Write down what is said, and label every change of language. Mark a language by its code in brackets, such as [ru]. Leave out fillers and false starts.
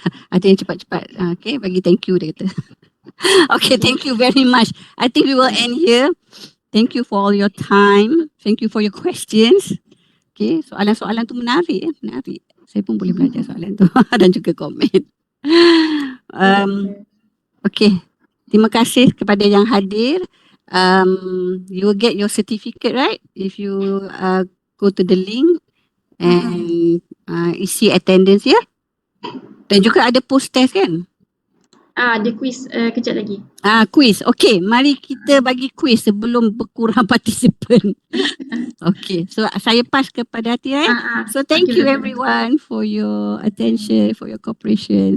[ms] Ada yang cepat-cepat. Okay, bagi thank you dia kata. [en] Okay, thank you very much. I think we will end here. Thank you for all your time. Thank you for your questions. [ms] Okay, soalan-soalan tu menarik. Menarik. Saya pun boleh belajar soalan tu dan juga komen. Okay, terima kasih kepada yang hadir. [en] You will get your certificate, right? If you go to the link and isi attendance ya. [ms] Dan juga ada post test kan? Ada quiz kejap lagi. Quiz. Okay, mari kita bagi quiz sebelum berkurang partisipan. Okay, so saya pass kepada Atia. [en] So thank you everyone for your attention, for your cooperation.